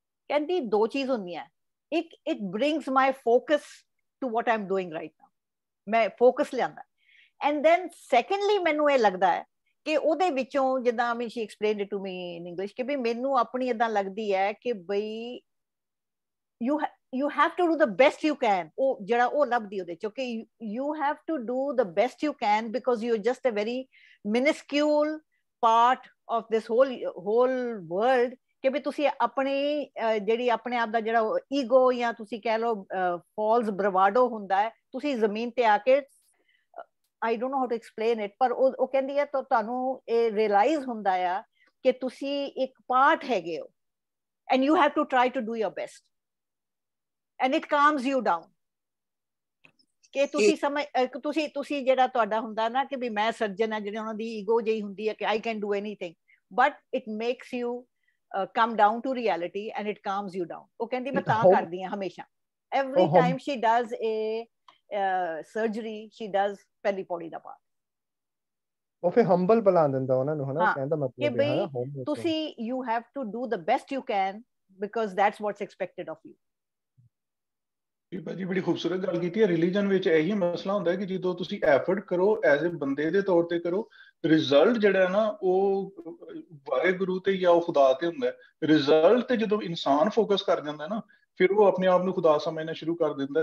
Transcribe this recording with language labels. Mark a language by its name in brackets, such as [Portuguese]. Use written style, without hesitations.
[Punjabi] ਕਹਿੰਦੀ ਦੋ ਚੀਜ਼ ਹੁੰਦੀਆਂ, ਇੱਕ [English] it brings my focus to what I am doing right now, [Punjabi] ਮੈਂ ਫੋਕਸ ਲਿਆਂਦਾ। [English] and then secondly [Punjabi] ਮੈਨੂੰ ਇਹ ਲੱਗਦਾ ਹੈ ਕਿ ਉਹਦੇ ਵਿੱਚੋਂ ਜਿੱਦਾਂ [English] she explained it to me in English [Punjabi] ਕਿ ਬਈ ਮੈਨੂੰ ਆਪਣੀ ਏਦਾਂ ਲੱਗਦੀ ਹੈ ਕਿ ਬਈ [English] you have to do the best you can। [Punjabi] ਉਹ ਜਿਹੜਾ ਉਹ ਲੱਭਦੀ ਉਹਦੇ ਚੋਂ ਕਿ [English] you have to do the best you can because you're just a very minuscule part of this whole world। [Punjabi] ਕਿ ਵੀ ਤੁਸੀਂ ਆਪਣੀ ਜਿਹੜੀ ਆਪਣੇ ਆਪ ਦਾ ਜਿਹੜਾ ਈਗੋ ਜਾਂ ਤੁਸੀਂ ਕਹਿ ਲਓ ਫਾਲਸ ਬਰਵਾਡੋ ਹੁੰਦਾ ਹੈ, ਤੁਸੀਂ ਜ਼ਮੀਨ ਤੇ ਆ ਕੇ [English] I don't know how to explain it, [Punjabi] ਪਰ ਉਹ ਕਹਿੰਦੀ ਹੈ ਤਾਂ ਤੁਹਾਨੂੰ ਇਹ ਰਿਅਲਾਈਜ਼ ਹੁੰਦਾ ਆ ਕਿ ਤੁਸੀਂ ਇੱਕ ਪਾਰਟ ਹੈਗੇ ਹੋ [English] and you have to try to do your best and it calms you down। [Punjabi] ਕਿ ਤੁਸੀਂ ਜਿਹੜਾ ਤੁਹਾਡਾ ਹੁੰਦਾ ਨਾ ਕਿ ਵੀ ਮੈਂ ਸਰਜਨ ਹੈ, ਜਿਹੜੇ ਉਹਨਾਂ ਦੀ ਈਗੋ ਜਿਹੀ ਹੁੰਦੀ ਹੈ ਕਿ [English] I can do anything, but it makes you come down to reality and it calms you down। [Punjabi] ਉਹ ਕਹਿੰਦੀ ਮੈਂ ਤਾਂ ਕਰਦੀ ਹਾਂ ਹਮੇਸ਼ਾ, [English] every time she does [Punjabi] a surgery she does ਪਹਿਲੀ ਪੌੜੀ ਦਾ ਪਾਠ। ਉਹ ਫਿਰ ਹੰਬਲ ਬਣਾ ਦਿੰਦਾ ਉਹਨਾਂ ਨੂੰ, ਹਨਾ, ਕਹਿੰਦਾ ਮਤਲਬ ਹੈ ਨਾ ਤੁਸੀਂ [English] you have to do the best you can because that's what's expected of you। [Punjabi] ਭਾਜੀ ਬੜੀ ਖੂਬਸੂਰਤ ਗੱਲ ਕੀਤੀ ਹੈ। ਰਿਲੀਜਨ ਵਿੱਚ ਇਹੀ ਮਸਲਾ ਹੁੰਦਾ ਹੈ ਕਿ ਜਦੋਂ ਤੁਸੀਂ ਐਫਰਟ ਕਰੋ ਐਜ਼ ਅ ਬੰਦੇ ਦੇ ਤੌਰ ਤੇ ਕਰੋ, ਰਿਜ਼ਲਟ ਜਿਹੜਾ ਨਾ ਉਹ ਵਾਹਿਗੁਰੂ ਤੇ ਜਾਂ ਉਹ ਖੁਦਾ ਤੇ ਹੁੰਦਾ ਹੈ। ਰਿਜ਼ਲਟ ਤੇ ਜਦੋਂ ਇਨਸਾਨ ਫੋਕਸ ਕਰ ਜਾਂਦਾ ਨਾ ਫਿਰ ਉਹ ਆਪਣੇ ਆਪ ਨੂੰ ਖੁਦਾ ਸਮਝਣਾ ਸ਼ੁਰੂ ਕਰ ਦਿੰਦਾ।